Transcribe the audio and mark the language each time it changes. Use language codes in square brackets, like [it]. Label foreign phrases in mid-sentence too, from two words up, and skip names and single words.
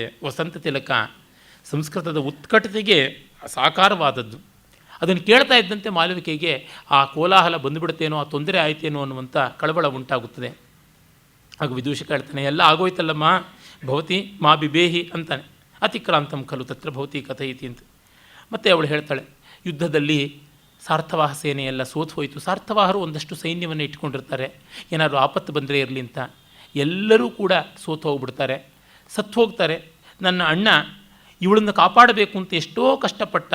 [kn] ವಸಂತ ತಿಲಕ ಸಂಸ್ಕೃತದ ಉತ್ಕಟತೆಗೆ ಸಾಕಾರವಾದದ್ದು. ಅದನ್ನು ಕೇಳ್ತಾ ಇದ್ದಂತೆ ಮಾಲವಿಕೆಗೆ ಆ ಕೋಲಾಹಲ ಬಂದುಬಿಡುತ್ತೇನೋ, ಆ ತೊಂದರೆ ಆಯ್ತೇನೋ ಅನ್ನುವಂಥ ಕಳವಳ ಉಂಟಾಗುತ್ತದೆ. ಆಗ ವಿದೂಷಕ ಹೇಳ್ತಾನೆ, ಎಲ್ಲ ಆಗೋಯ್ತಲ್ಲಮ್ಮ, [sa] ಭವತಿ ಮಾ ಬಿಬೇಹಿ [kn] ಅಂತಾನೆ. [sa] ಅತಿಕ್ರಾಂತಂ ಖಲು ತತ್ರ ಭವತಿ ಕಥಯಿತಿ ಅಂತ. [kn] ಮತ್ತು ಅವಳು ಹೇಳ್ತಾಳೆ, ಯುದ್ಧದಲ್ಲಿ ಸಾರ್ಥವಾಹ ಸೇನೆಯೆಲ್ಲ ಸೋತು ಹೋಯಿತು. ಸಾರ್ಥವಾಹರು ಒಂದಷ್ಟು ಸೈನ್ಯವನ್ನು ಇಟ್ಕೊಂಡಿರ್ತಾರೆ, ಏನಾದರೂ ಆಪತ್ತು ಬಂದರೆ ಇರಲಿ ಅಂತ. ಎಲ್ಲರೂ ಕೂಡ ಸೋತು ಹೋಗ್ಬಿಡ್ತಾರೆ, ಸತ್ತು ಹೋಗ್ತಾರೆ. ನನ್ನ ಅಣ್ಣ ಇವಳನ್ನು ಕಾಪಾಡಬೇಕು ಅಂತ ಎಷ್ಟೋ ಕಷ್ಟಪಟ್ಟ.